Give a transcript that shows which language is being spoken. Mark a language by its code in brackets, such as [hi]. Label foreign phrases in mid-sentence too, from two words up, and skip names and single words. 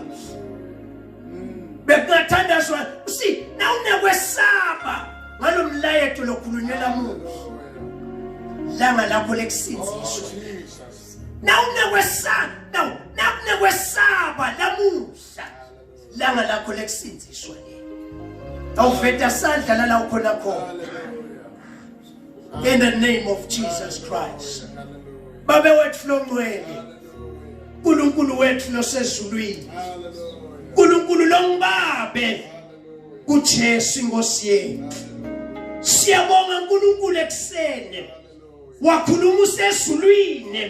[ss] Bekungathandazwa usi na unekwesaba ngalomlayeto lokhulunywe lamuhla langa lakho lekusinziswa. Na unekwesaba lamuhla langa lakho lekusinziswa. Awuveta sandla la ukhona khona. [en] In the name of Jesus Christ. [ss] Babe wethu longcwele. uNkulunkulu wethu losezulwini. uNkulunkulu lombabe kuJesu Inkosi yethu. Siyabonga uNkulunkulu ekseni. Wakhuluma usezulwini.